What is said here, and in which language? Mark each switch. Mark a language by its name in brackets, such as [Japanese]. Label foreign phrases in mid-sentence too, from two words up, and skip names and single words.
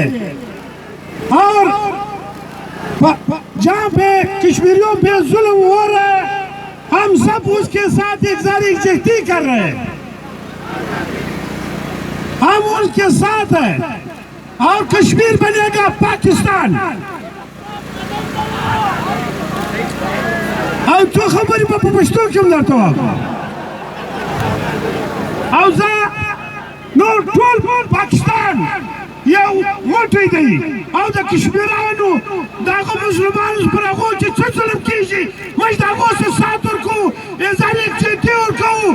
[Urdu] اور جہاں پہ کشمیریوں پہ ظلم ہو رہا ہے، ہم سب اس کے ساتھ اظہار یکجہتی کر رہے ہیں، ہم ان کے ساتھ ہیں. اور کشمیر بنے گا پاکستان. [Pashto] او تو خبرې په پښتو کې هم درته وایم، او زه نور ټول پاکستان یو موټی دی، او د کشمیرانو د هغو مسلمانو پر هغو چې څه ظلم کېږي، موږ د هغو څه سات ورکوو، [Urdu] اظهار یکجهتي [Pashto] ورکوو.